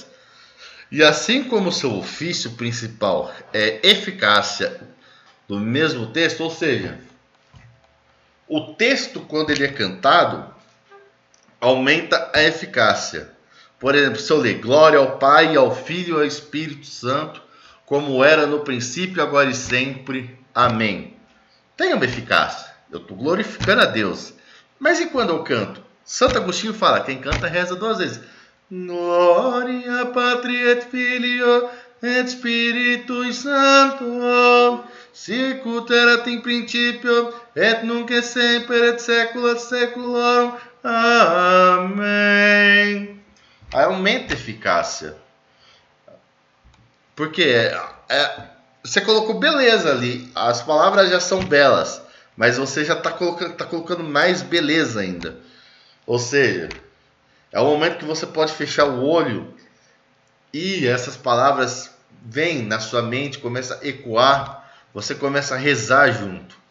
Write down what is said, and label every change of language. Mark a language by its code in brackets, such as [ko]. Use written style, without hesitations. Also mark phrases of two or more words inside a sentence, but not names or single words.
[pt] E assim como seu ofício principal é eficácia do mesmo texto, ou seja, o texto, quando ele é cantado, aumenta a eficácia. Por exemplo, se eu ler glória ao Pai, ao Filho e ao Espírito Santo, como era no princípio, agora e sempre. Amém. Tem uma eficácia. Eu estou glorificando a Deus. Mas e quando eu canto? Santo Agostinho fala, quem canta reza 2 vezes. [la] Gloria Patri et Filio et Spiritus Sancto, sicut erat in principio et nunc et semper et saecula saeculorum. [pt] Amém. Aí aumenta a eficácia. Porque você colocou beleza ali, as palavras já são belas, mas você já está colocando mais beleza ainda. Ou seja, é o momento que você pode fechar o olho e essas palavras vêm na sua mente, começa a ecoar, você começa a rezar junto.